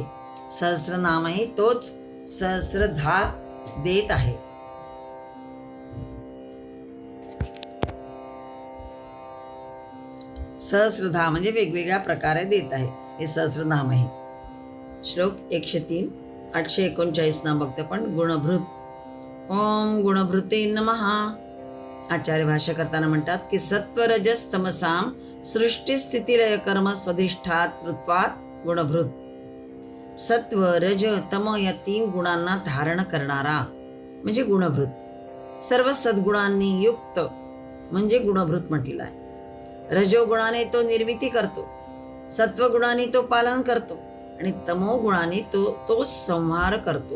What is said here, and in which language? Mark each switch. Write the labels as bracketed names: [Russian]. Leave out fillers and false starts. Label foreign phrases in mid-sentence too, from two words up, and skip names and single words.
[Marathi] सहस्रनामही तोच सहस्रधा देत आहे. सहस्रधा म्हणजे वेगवेगळ्या प्रकारे देत आहे, हे सहस्रनाम आहे. श्लोक 103, 839 नाम बघते पण. गुणभृत. [Sanskrit] ओम गुणभृते नमः. [Marathi] आचार्य भाष्य करताना म्हणतात की [Sanskrit] सत्व रजस तमसाम सृष्टी स्थितिलय कर्म स्वधिष्ठात कृत्वात गुणभृत. [Marathi] सत्व, रज, तम या 3 गुणांना धारण करणारा म्हणजे गुणभृत. सर्व सद्गुणांनी युक्त म्हणजे गुणभृत म्हटलेला आहे. रजोगुणाने तो निर्मिती करतो, सत्वगुणाने तो पालन करतो, आणि तमोगुणाने तो संहार करतो.